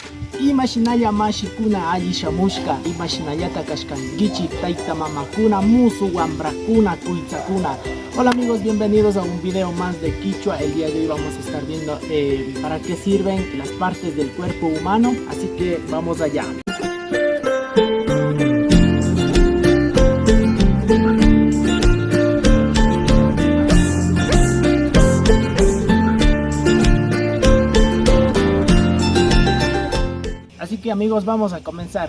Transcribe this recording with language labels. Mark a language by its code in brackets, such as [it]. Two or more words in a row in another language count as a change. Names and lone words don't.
[qu] Imashinalla mashikuna alli shamushka, imashinallata kashkankichik tayta mamakuna, musu wambrakuna, kuytsakuna. [es] Hola amigos, bienvenidos a un video más de Quichua. El día de hoy vamos a estar viendo para qué sirven las partes del cuerpo humano, así que vamos allá. Así que amigos, vamos a comenzar.